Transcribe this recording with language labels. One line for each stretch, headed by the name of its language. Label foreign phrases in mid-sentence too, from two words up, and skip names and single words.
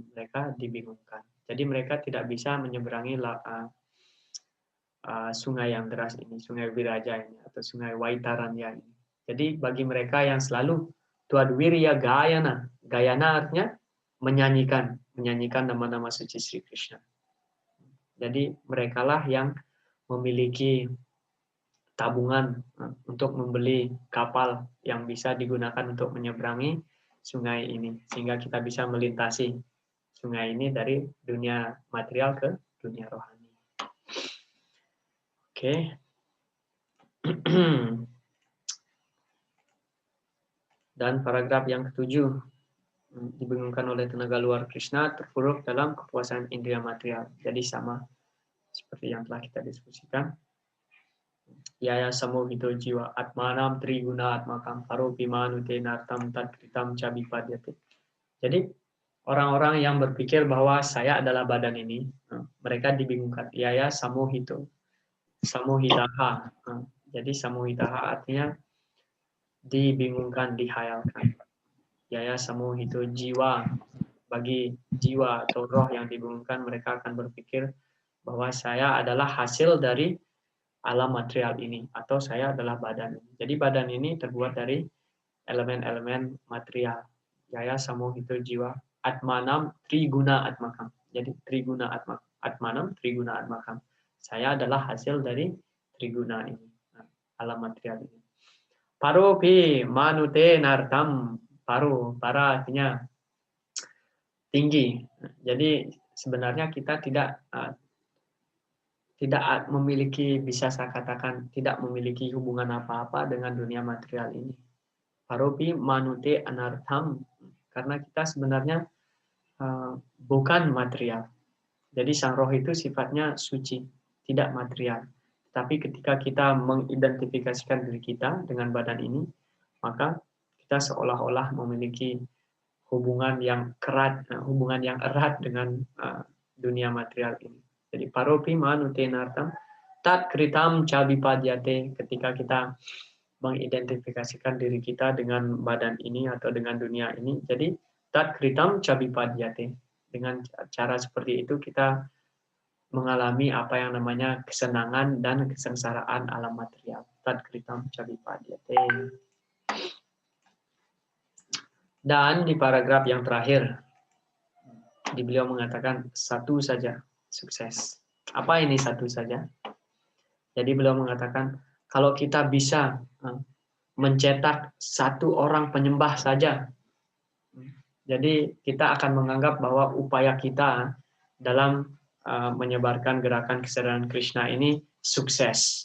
Indonesian: Mereka dibingungkan. Jadi mereka tidak bisa menyeberangi sungai yang deras ini, sungai Viraja ini, atau sungai Vaitaranya ini. Jadi bagi mereka yang selalu
Sanskrit: Twadvirya gayana.
Indonesian: Gayana artinya menyanyikan nama-nama suci Sri Krishna. Jadi merekalah yang memiliki tabungan untuk membeli kapal yang bisa digunakan untuk menyeberangi sungai ini, sehingga kita bisa melintasi sungai ini dari dunia material ke dunia rohani. Oke. Dan paragraf yang ke-7, dibingungkan oleh tenaga luar Krishna, terpuruk dalam kepuasan indria material. Jadi sama seperti yang telah kita diskusikan.
Sanskrit: Yaya samohito jiwa atmanam triguna atmakam paropimanu tenartam tadkritam cabipadyate.
Indonesian: Jadi orang-orang yang berpikir bahwa saya adalah badan ini, mereka dibingungkan.
Sanskrit: Yaya samohito. Samohitaha.
Indonesian: Jadi samohitaha artinya dibingungkan, dihayalkan.
Sanskrit: Yaya samohito jiwa.
Indonesian: bagi jiwa atau roh yang dibingungkan, mereka akan berpikir bahwa saya adalah hasil dari alam material ini, atau saya adalah badan ini. Jadi badan ini terbuat dari elemen-elemen material.
Sanskrit: Jaya samohito jiwa atmanam triguna atmakam. Jadi triguna atmanam triguna atmakam.
Indonesian: Saya adalah hasil dari triguna ini, alam material ini.
Sanskrit: Paropi manute nartam.
Indonesian: Para artinya tinggi. Jadi sebenarnya kita tidak memiliki, bisa saya katakan, tidak memiliki hubungan apa-apa dengan dunia material ini.
Sanskrit: Paropi manute anartham,
Indonesian: karena kita sebenarnya bukan material. Jadi sang roh itu sifatnya suci, tidak material. Tapi ketika kita mengidentifikasikan diri kita dengan badan ini, maka kita seolah-olah memiliki hubungan yang erat dengan dunia material ini.
Sanskrit: Jadi paropi manute nartam tat kritam cabipadyate,
Indonesian: ketika kita mengidentifikasikan diri kita dengan badan ini atau dengan dunia ini.
Sanskrit: Jadi tat kritam cabipadyate,
Indonesian: dengan cara seperti itu kita mengalami apa yang namanya kesenangan dan kesengsaraan alam material.
Sanskrit: Tat kritam cabipadyate.
Indonesian: Dan di paragraf yang terakhir, beliau mengatakan satu saja sukses. Apa ini satu saja? Jadi beliau mengatakan, kalau kita bisa mencetak satu orang penyembah saja, jadi kita akan menganggap bahwa upaya kita dalam menyebarkan gerakan kesadaran Krishna ini sukses.